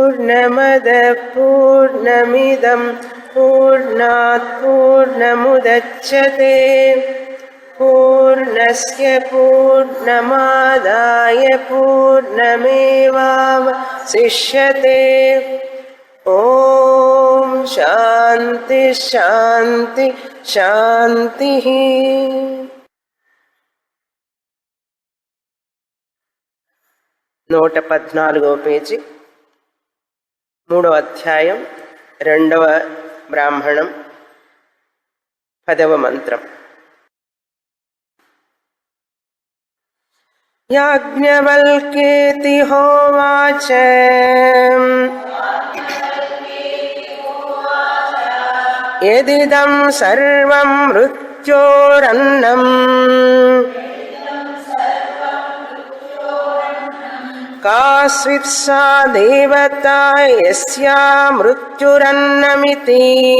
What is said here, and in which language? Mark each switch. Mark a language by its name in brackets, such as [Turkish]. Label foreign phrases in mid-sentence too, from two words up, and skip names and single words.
[Sanskrit] पूर्णमदः पूर्णमिदं पूर्णात् पूर्णमुदच्यते पूर्णस्य पूर्णमादाय पूर्णमेवावशिष्यते ॐ शान्ति शान्ति शान्तिः। [Telugu] 114వ పేజీ 3వ అధ్యాయం 2వ బ్రాహ్మణం 10వ మంత్రం. [Sanskrit] యాజ్ఞవల్క్యేతి హోవాచ యదిదం సర్వం మృత్యోరన్నం కాస్విత్ సా దేవతా యస్యా మృత్యురన్నమితి.